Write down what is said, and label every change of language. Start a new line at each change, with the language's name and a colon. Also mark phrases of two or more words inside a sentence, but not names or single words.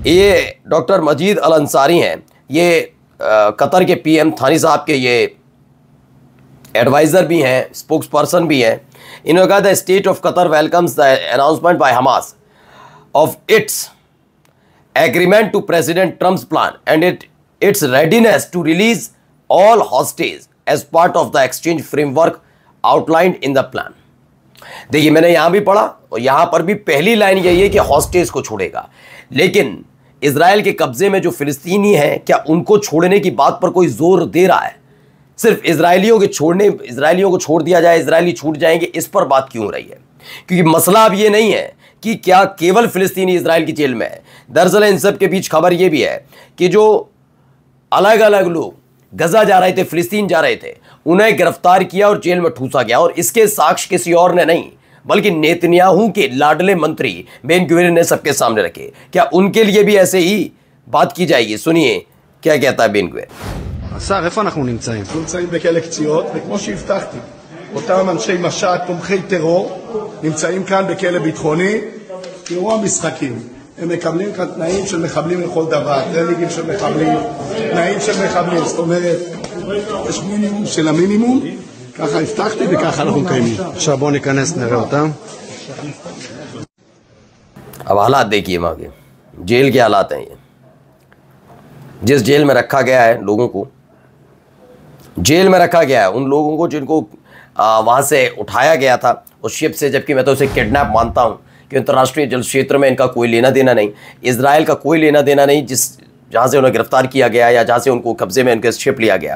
Hindi: ये डॉक्टर मजीद अल अंसारी हैं, ये कतर के पीएम थानी साहब के ये एडवाइज़र भी हैं,
English: spokes person
Hindi: भी हैं। इन्होंने कहा
English: The State of Qatar welcomes the announcement by Hamas of its agreement to President Trump's plan and its readiness to release all hostage as part of the exchange framework outlined in the plan।
Hindi: देखिए मैंने यहां भी पढ़ा और यहां पर भी पहली लाइन यही है कि हॉस्टेज को छोड़ेगा, लेकिन इजराइल के कब्जे में जो फिलिस्तीनी हैं क्या उनको छोड़ने की बात पर कोई जोर दे रहा है? सिर्फ इजरायलियों को छोड़ दिया जाए, इजरायली छूट जाएंगे, इस पर बात क्यों हो रही है? क्योंकि मसला अब ये नहीं है कि क्या केवल फिलिस्तीनी इजराइल की जेल में है। दरअसल इन सब के बीच खबर यह भी है कि जो अलग अलग लोग गजा जा रहे थे, फिलिस्तीन जा रहे थे, उन्हें गिरफ्तार किया और जेल में ठूसा गया, और इसके साक्ष्य किसी और ने नहीं बल्कि नेतन्याहू के लाडले मंत्री बेन गुवेर ने सबके सामने रखे। क्या उनके लिए भी ऐसे ही बात की जाएगी? सुनिए क्या कहता है बेन गुवेर।
Hebrew: השר, איפה אנחנו נמצאים? אנחנו נמצאים בכלא קציעות, וכמו שהבטחתי, אותם אנשי משט, תומכי טרור, נמצאים כאן בכלא ביטחוני, תראו המשחקים. הם מקבלים כאן תנאים של מחבלים לכל דבר, טרנינגים של מחבלים, תנאים של מחבלים, זאת אומרת, יש מינימום של המינימום, ככה הבטחתי וככה אנחנו מקיימים. עכשיו בואו ניכנס, נראה אותם.
Hindi: अब हालात देखिए वहाँ के जेल के हालात हैं। ये जिस जेल में रखा गया है लोगों को, जेल में रखा गया है उन लोगों को जिनको वहाँ से उठाया गया था उस शिप से, जबकि मैं तो उसे किडनैप मानता हूँ कि अंतर्राष्ट्रीय जल क्षेत्र में इनका कोई लेना देना नहीं, इजराइल का कोई लेना देना नहीं जहाँ से उन्हें गिरफ्तार किया गया या जहाँ से उनको कब्जे में उनके शिप लिया गया।